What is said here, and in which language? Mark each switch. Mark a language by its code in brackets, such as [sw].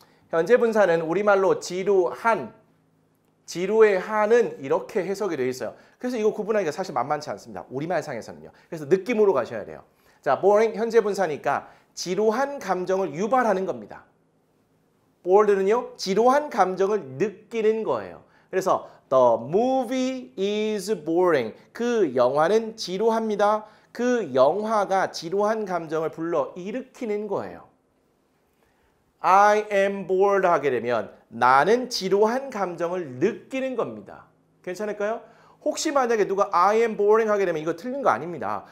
[ko] 현재 분사는 우리말로 지루한, 지루의 한은 이렇게 해석이 되어 있어요. 그래서 이거 구분하기가 사실 만만치 않습니다. 우리말상에서는요. 그래서 느낌으로 가셔야 돼요. 자, boring 현재 분사니까 지루한 감정을 유발하는 겁니다. bored는요. 지루한 감정을 느끼는 거예요. [en] 그래서 The movie is boring. [ko] 그 영화는 지루합니다. 그 영화가 지루한 감정을 불러 일으키는 거예요. [en] I am bored [ko] 하게 되면 나는 지루한 감정을 느끼는 겁니다. 괜찮을까요? 혹시 만약에 누가 [en] I am boring [ko] 하게 되면 이거 틀린 거 아닙니다.